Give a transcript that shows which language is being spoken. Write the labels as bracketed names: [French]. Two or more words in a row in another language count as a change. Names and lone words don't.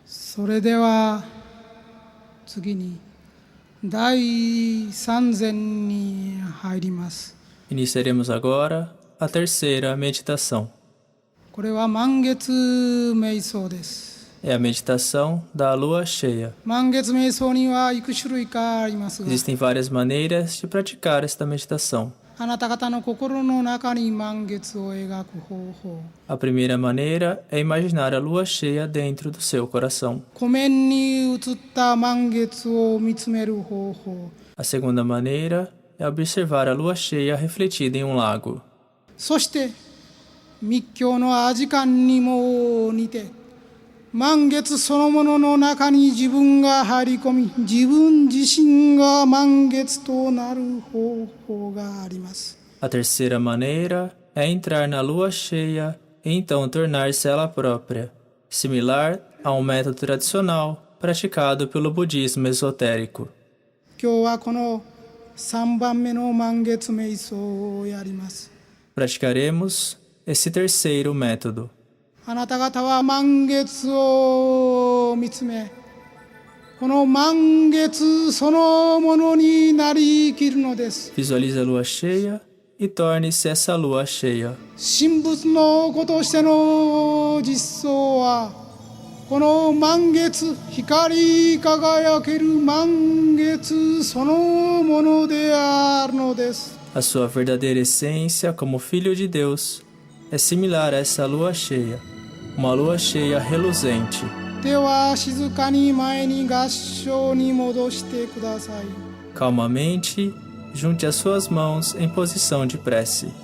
[Japanese] それでは次に第3禅に入ります。 [Portuguese] Iniciaremos agora a terceira meditação. [Japanese] これは満月瞑想です。 [Portuguese] É a meditação da lua cheia. [Japanese] 満月瞑想にはいく種類かありますが、 [Portuguese] Existem várias maneiras de praticar esta meditação. [Japanese] あなた方の心の中に満月を描く方法。 [Portuguese] A primeira maneira é imaginar a lua cheia dentro do seu coração. [Japanese] 湖面に映った満月を見つめる方法。 [Portuguese] A segunda maneira é observar a lua cheia refletida em um lago. [Japanese] そして密教の阿字観にも似て、満月そのものの中に自分が入り込み、自分自身が満月となる方法があります。 [Portuguese] A terceira maneira é entrar na lua cheia e então tornar-se ela própria, similar a um método tradicional praticado pelo budismo esotérico. [Japanese] 今日はこの3番目の満月瞑想をやります。 [Portuguese] Praticaremos esse terceiro método. [Japanese] あなた方は満月を見つめ、この満月そのものになり生きるのです。 [Portuguese] Visualize a lua cheia e torne-se essa lua cheia. [Japanese] 神仏の子としての実相は、この満月、光り輝ける満月そのものであるのです。 [Portuguese] A sua verdadeira essência como filho de Deus é similar a essa lua cheia, uma lua cheia reluzente. [Japanese] では静かに前に合掌に戻してください。 [Portuguese] Calmamente, junte as suas mãos em posição de prece.